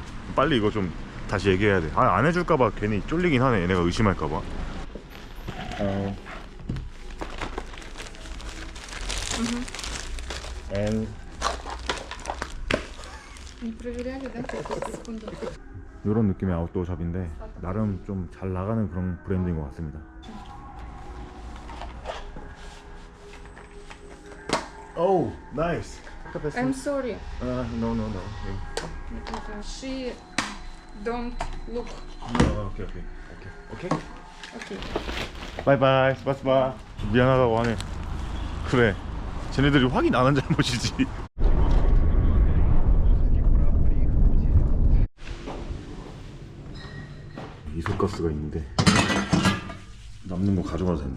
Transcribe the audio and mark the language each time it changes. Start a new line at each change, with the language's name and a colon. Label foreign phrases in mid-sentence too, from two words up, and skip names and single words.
Korean: 빨리 이거 좀 다시 얘기해야 돼. 안 해줄까봐 괜히 쫄리긴 하네. 얘네가 의심할까봐. And
Russian: Не проверяли, да? Секунду.
Korean: 이런 느낌의 아웃도어 샵인데 나름 좀 잘 나가는 그런 브랜드인 것 같습니다.
English: Oh, nice. I'm sorry. No, no, no. She don't look.
Korean: 오케이.
English: Okay.
Korean: 바이바이. 스파스파. 미안하다고 하네. 그래. 쟤네들이 확인 안 한 잘못이지. 이소가스가 있는데 남는 거 가져가도 된대요.